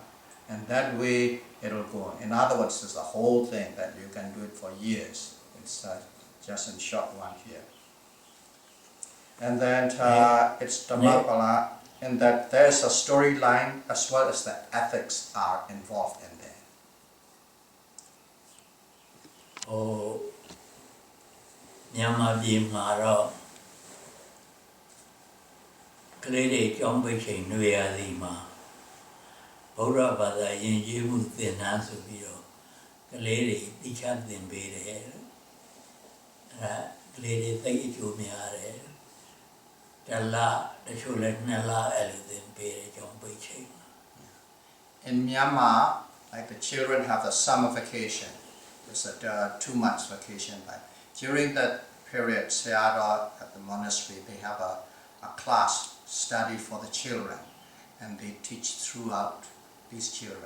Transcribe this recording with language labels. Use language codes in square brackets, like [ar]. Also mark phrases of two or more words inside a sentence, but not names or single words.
[en] And that way it will go on. In other words, it's a whole thing that you can do it for years. It's just in short one here. And then it's Dhammapala, in that there's a storyline as well as the ethics are involved in there. [my] Oh, Myanmar ပြည်မှာတော့ကလေးတွေကျောင်းပိတ်ချိန်နေရာစီမှာဗုဒ္ဓဘာသာယဉ်ကျေးမှုသင်တန်းဆိုပြီးတော့ကလေးတွေသိချသင်ပေးတယ်အဲ့ဒါကလေးတွေသိအကျိုးများတယ်တလတချို့လည်း2လအဲ့လိုသင်ပေးတယ်ကျောင်းပိတ်ချိန် [en] In Myanmar, like the children have the summer vacation. It's a 2 months vacation. Like during that period, Sayadaw at the monastery, they have a class study for the children, and they teach throughout these children.